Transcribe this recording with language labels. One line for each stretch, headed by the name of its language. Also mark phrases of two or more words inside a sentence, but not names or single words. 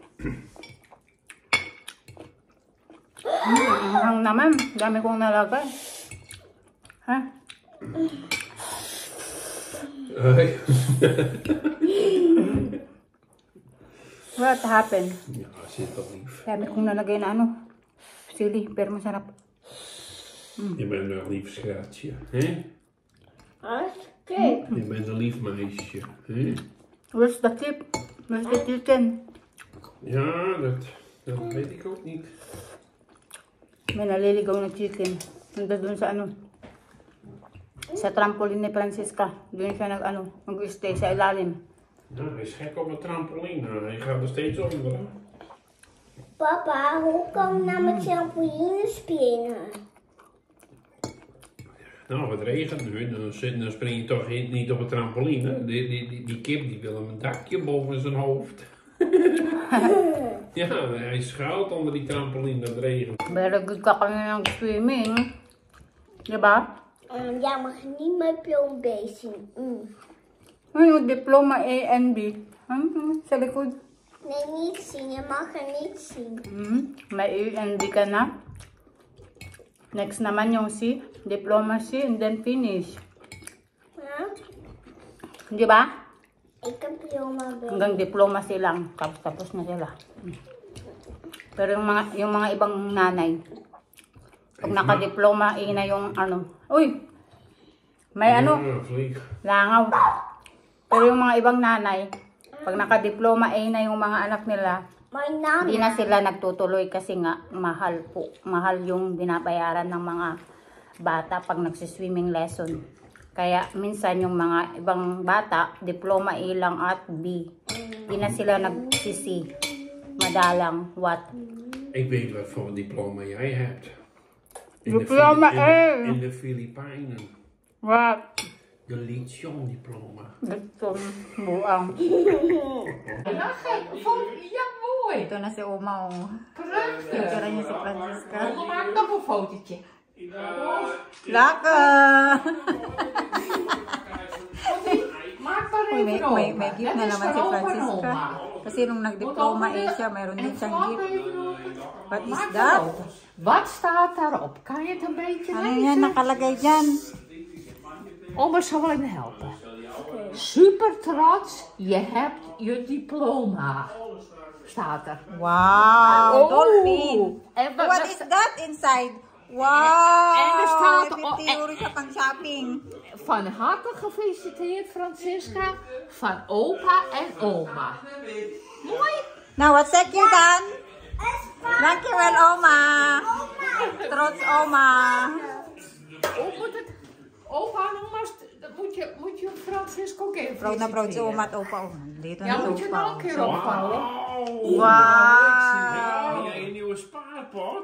Filipino: Ang naman. Dami kong nalagay. Ha?
English: What happened?
Dutch: Ja, zit toch lief.
Filipino: Dami kong nalagay na sili, pero masarap.
Dutch: Je bent wel een lief schatje, hè? Kijk. Je bent een lief meisje, hè?
English: Where's the tip? Where's the chicken?
Dutch: Ja, dat weet ik ook niet.
Filipino: May naliligaw na chicken. Nanda doon sa sa trampoline ni Francisca. Doon siya nag-stay sa ilalim.
Dutch: Nou, hij is gek op een trampoline. Hij gaat er steeds onder. Papa, hoe kan ik nou met trampoline springen? Nou, het regent nu, dan spring je toch niet op het trampoline. Die kip die wil een dakje boven zijn hoofd. Ja, hij schuilt onder die trampoline, dat regent.
Filipino: Beragod ka kanina ng swimming. Diba?
Dutch: Ja, mag niet mijn film bezien.
Filipino: Yung diploma
English: A and B.
Filipino: Sa likod.
Dutch: Nee, niet zien. Je mag er niet zien.
Filipino: May
English: A and B
Filipino: ka na. Next naman yung C.
English: Diploma C and then finish.
Dutch: Ja?
Filipino: Diba?
Dutch: Ik heb diploma B.
Filipino: Hanggang diploma C lang. Tapos na sila. Pero yung mga ibang nanay, pag naka-diploma A na yung ano. Uy! May ano? Langaw. Pero yung mga ibang nanay, pag naka-diploma A na yung mga anak nila, hindi na sila nagtutuloy kasi nga mahal po. Mahal yung binabayaran ng mga bata pag nagsiswimming lesson. Kaya minsan yung mga ibang bata, diploma A lang at B. Hindi na sila nagsisi. Madalang what?
Dutch: Ik weet wat voor een diploma jij hebt. Diploma A. In de Filipijnen.
English: What?
Dutch: De Lichon-diploma.
Filipino: Gusto buang.
Dutch: Ja, mooi.
Filipino: Ito na si Oma.
Dutch: Prachtig.
Filipino: Picture niya si Francisca.
Dutch: Mama, maak nog een fotootje.
Filipino: Laka!
Dutch: Maak maar
Filipino: Uy,
Dutch: even open.
Filipino: may gift na
Dutch: Het is
Filipino: naman si
Dutch: voor opa en
Filipino: Francisca.
Dutch: oma.
Filipino: Kasi nung nag-diploma A siya, mayroon din siyang
Dutch: Maak
Filipino: gift.
Dutch: even open.
English: What is
Dutch: Maak maar
English: that?
Dutch: open. Wat staat daarop? Kan je het een beetje
Filipino: Ano
Dutch: lezen?
Filipino: yan nakalagay dyan?
Dutch: Oma zal je helpen. Super trots, je hebt je diploma. Staat er.
English: Wow! Dolphin!
Dutch: En
English: What is that inside? Wow!
Dutch: En er staat...
Filipino: May theory sa pang-shopping.
Dutch: Van harte gefeliciteerd, Francisca. Van opa en oma. Mooi.
English: Now, what's that you done? Thank you, well,
Dutch: Oma. Trots, Oma. Hoe moet het? Opa en oma, dat moet je Francisco ook even
Filipino: Proud na proud si
Dutch: feliciteren.
Filipino: Oma at Opa. Dito
Dutch: Ja,
Filipino: na si
Dutch: moet je
Filipino: Opa.
Dutch: nog een keer opvouwen. Wow! Heb jij een nieuwe spaarpot?